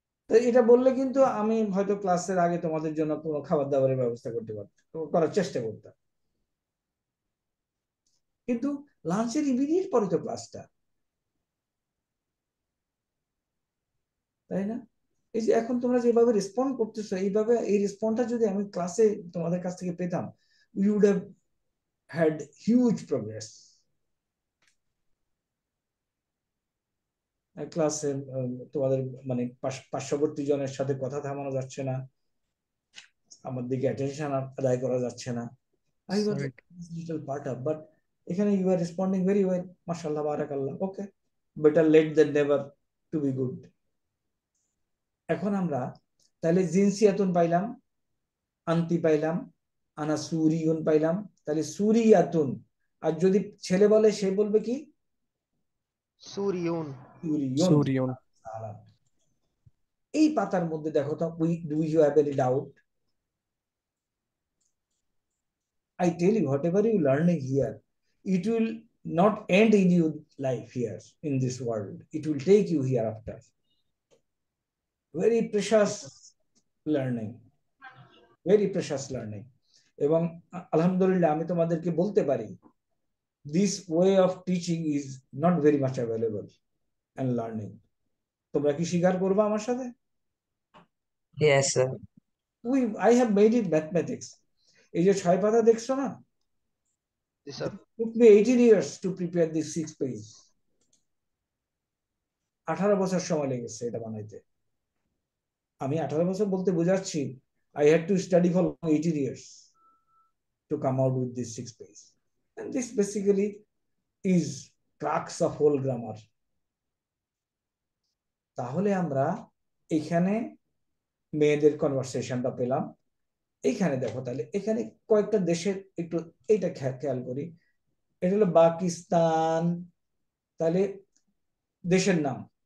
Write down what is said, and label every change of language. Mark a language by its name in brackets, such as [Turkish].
[Bangla] তো এটা বললে কিন্তু আমি হয়তো ক্লাসের আগে তোমাদের জন্য কোনো খাবার দাবারের ব্যবস্থা করতে পারতাম, করার চেষ্টা করতাম, কিন্তু লাঞ্চের ইমিডিয়েট পরে তো ক্লাসটা, তাই না? এই যে এখন তোমরা যেভাবে রেসপন্ড করতেছো, এইভাবে এই রেসপন্ডটা যদি আমি ক্লাসে তোমাদের কাছ থেকে পেতাম, [English] we would have had huge progress. [Bangla] ক্লাসে তোমাদের মানে পার্শ্ববর্তী জনের সাথে কথা থামানো যাচ্ছে না, আমার দিকে অ্যাটেনশন আদায় করা যাচ্ছে না। [English] I was [Bangla] sir [English] a little part of, but এখানে you are responding very well. [Arabic] মাশাআল্লাহ, বারাকাল্লাহ। [English] Okay, better late than never to be good. [Bangla] এখন আমরা তাহলে জিনসিয়াতুন পাইলাম, আন্তি পাইলাম, আনা সুরিয়ুন পাইলাম, তাহলে সুরিয়াতুন। আর যদি ছেলে বলে সে বলবে কি? [Arabic] সুরিয়ুন। সুরিয়ুন। সুরিয়ন। [Bangla] এই পাতার মধ্যে দেখো তো, [English] do you have any doubt? I tell you, whatever you learning here, it will not end in your life here in this world. It will take you hereafter. Very precious learning, very precious learning. [Bangla] এবং আলহামদুলিল্লাহ আমি তোমাদেরকে বলতে পারি, [English] this way of teaching is not very much available and learning. [Bangla] তোমরা কি স্বীকার করবে আমার সাথে? [English] Yes, sir. I have made it mathematics. [Bangla] এই যে 6 পাতা দেখছো না, জি sir. [English] took me 18 years to prepare this 6 page. [Bangla] 18 বছর সময় লেগেছে এটা বানাইতে। আমি 18 বছর বলতে বোঝাচ্ছি, [English] I had to study for 18 years to come out with this 6 page. And this basically is crux of whole grammar. [Bangla] তাহলে আমরা এখানে মেয়েদের কনভারসেশনটা পেলাম। এইখানে দেখো, তাহলে এখানে কয়েকটা দেশের একটু এইটা খেয়াল করি। এটা হলো পাকিস্তান, তাহলে দেশের নাম।